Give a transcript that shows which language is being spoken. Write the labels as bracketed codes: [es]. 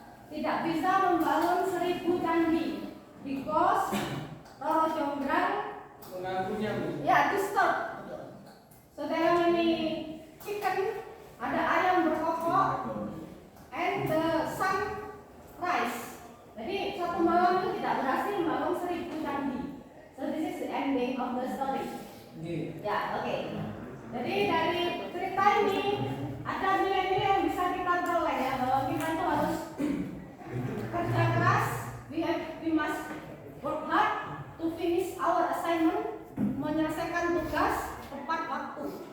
[id] Tidak bisa membangun 1.000 candi [en] because [id] Roro Jonggrang Mengakunya, Bu. [en] ya disturb. So there are many chicken, [id] ada ayam berkokok, [en] and the sun rise. [id] Jadi satu malam itu tidak berhasil membangun 1.000 candi. [en] So this is the ending of the story. [id] Ya, oke. Jadi dari cerita ini ada nilai-nilai yang bisa kita peroleh ya, bahwa kita itu harus kerja keras, [en] we must work hard to finish our assignment, [id] menyelesaikan tugas tepat waktu.